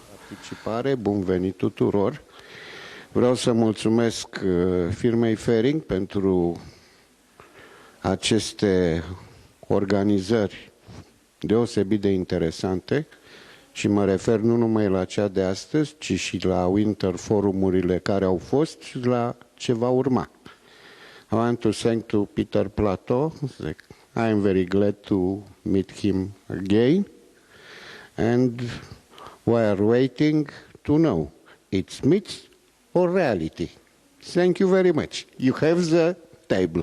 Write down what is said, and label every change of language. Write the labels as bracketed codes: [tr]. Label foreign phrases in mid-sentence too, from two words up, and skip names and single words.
[ro] Participare, bun venit tuturor! Vreau să mulțumesc firmei Fering pentru aceste organizări deosebit de interesante și mă refer nu numai la cea de astăzi, ci și la Winter Forumurile care au fost și la ce va urma. [en] I want to thank to Peter Plateau. I am very glad to meet him again. And we are waiting to know it's myth or reality. Thank you very much. You have the table.